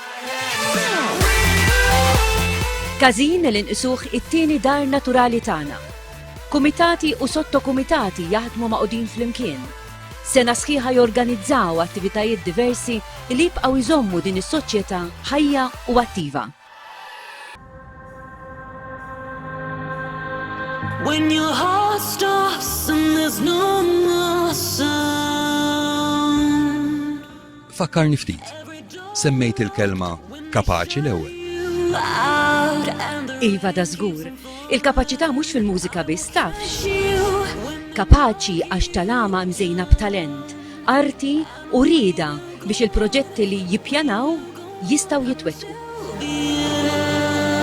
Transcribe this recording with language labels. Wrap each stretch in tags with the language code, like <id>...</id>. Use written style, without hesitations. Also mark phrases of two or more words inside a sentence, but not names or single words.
<mt>Kazin li nqisuh it-tieni dar naturali tagħna. Kumitati u sottokumitati jaħdmu maqudin flimkien. Sena sħiħa jorganizzaw attivitajiet diversi li jibqgħu jżommu din is-soċjetà ħajja u attiva.</mt> <en>When your heart stops and there's no more sound.</en> <mt>Fakkarni ftit, semmejt il-kelma kapaċi l-ewwel. Iva da żgur, il-kapaċità mhux fil-mużika biss tafx. Kapaċi għax talama mżejna b'talent, arti u rieda biex il-proġetti li jippjanaw jistgħu jitwettqu.</mt>